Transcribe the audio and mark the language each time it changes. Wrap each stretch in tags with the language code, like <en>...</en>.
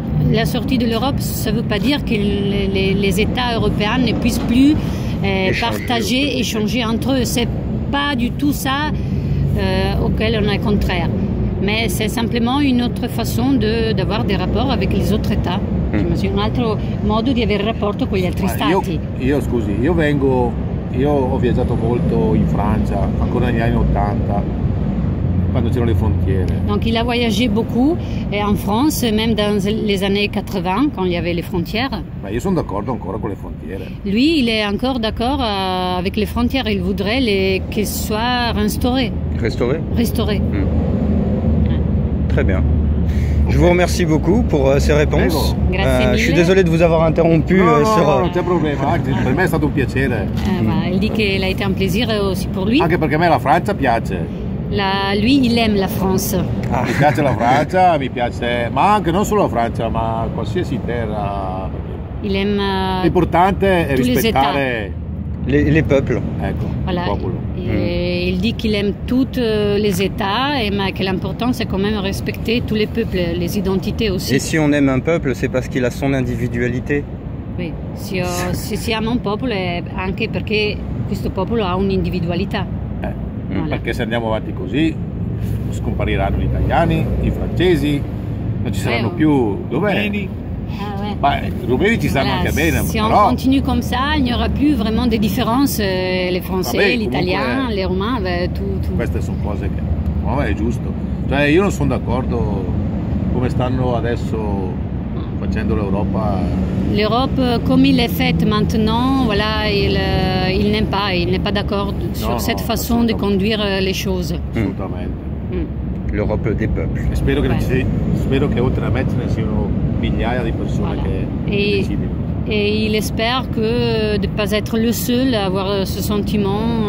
<fr>La sortie de l'Europe, ça ne veut pas dire que les États européens ne puissent plus partager, échanger entre eux. C'est pas du tout ça auquel on est contraire. Mais c'est simplement une autre façon d'avoir des rapports avec les autres États.</fr> <it>Un altro modo di avere rapporto con gli altri stati. Io scusi, io ho viaggiato molto in Francia, ancora negli anni 80, quando c'erano le frontiere.</it> <fr>Donc il a voyagé beaucoup en France, même dans les années 80, quand il y avait les frontières.</fr> <it>Ma io sono d'accordo ancora con le frontiere.</it> <fr>Lui, il est encore d'accord avec les frontières. Il voudrait qu'elles soient restaurées. Restaurées. Très bien. Je vous remercie beaucoup pour ces réponses. Je suis désolé de vous avoir interrompu.</fr> <it>Non, non c'è problema, per me è stato un piacere.</it> <fr>Il dit qu'il a été un plaisir aussi pour lui.</fr> <it>Anche perché a me la Francia piace.</it> <fr>Lui, il aime la France.</fr> <it>Mi piace la Francia, mi piace, ma anche non solo la Francia, ma qualsiasi terra.</it> <fr>Il aime</fr> <it>l'importante è rispettare</it> <fr>les peuples.</fr> <it>Ecco,</it> <fr>voilà.</fr> <it>Il popolo.</it> <fr>Et il dit qu'il aime tous les États, mais que l'important c'est quand même respecter tous les peuples, les identités aussi. Et si on aime un peuple, c'est parce qu'il a son individualité.</fr> <it>Oui, si si ama un popolo è anche perché questo popolo ha un'individualità.</it> <fr>Voilà.</fr> <it>Perché se andiamo avanti così scompariranno gli italiani, i francesi, non ci saranno più rumeni. I rumeni ci stanno anche bene.</it> <fr>Si on continue comme ça, il n'y aura plus vraiment de différences. Les Français,</fr> <it>gli Italiani,</it> <fr>les Roumains, tout.</fr> <it>Queste sono cose che non è giusto. Cioè io non sono d'accordo come stanno adesso facendo l'Europa.</it> <fr>L'Europe, comme il est faite maintenant, voilà, il n'est pas d'accord sur cette façon de conduire les choses.</fr> <it>Assolutamente.</it> <fr>L'Europe des peuples.</fr> <it>Spero che oltre a me ce ne siano migliaia di persone che decidono.</it> <fr>Et il espère que de ne pas être le seul à avoir ce sentiment.</fr>